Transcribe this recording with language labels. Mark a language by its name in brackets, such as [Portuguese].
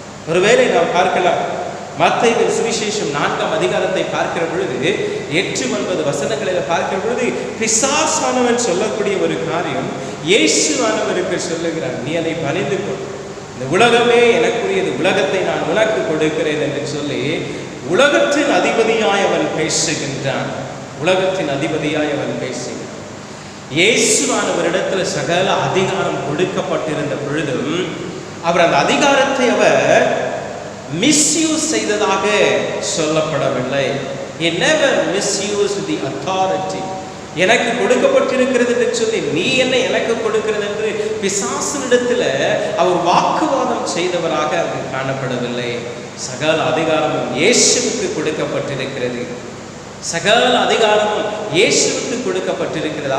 [Tamil] ஒருவேளை நாம் பார்க்கலாம், மத்தேயு சுவிசேஷம் 4ஆம் அதிகாரத்தை பார்க்கிற பொழுது 8-9 வசனங்களில் பார்க்கிற பொழுது பிசாசானவன் சொல்லக்கூடிய ஒரு காரியம் இயேசுவானவருக்கு சொல்லுகிறார், நீ அதை பணிந்து கொள், இந்த உலகமே எனக்குரியது, உலகத்தை நான் உனக்கு கொடுக்கிறேன் என்று சொல்லி உலகத்தின் அதிபதியாய் அவன் பேசுகின்றான். உலகத்தின் அதிபதியாய் அவன் பேசுகிறான். இயேசுவானவரிடத்தில் சகல அதிகாரம் கொடுக்கப்பட்டிருந்த பொழுதும் அவர் அந்த அதிகாரத்தை அவர் மிஸ்யூஸ் செய்ததாக சொல்லப்படவில்லை. [English] He never misused the authority. [Tamil] எனக்கு கொடுக்கப்பட்டிருக்கிறது என்று சொல்லி நீ என்ன எனக்கு கொடுக்கிறது என்று பிசாசனிடத்தில் அவர் வாக்குவாதம் செய்தவராக அவர் காணப்படவில்லை. சகல அதிகாரமும் இயேசுவுக்கு கொடுக்கப்பட்டிருக்கிறது. சகல அதிகாரமும் இயேசுவுக்கு கொடுக்கப்பட்டிருக்கிறது.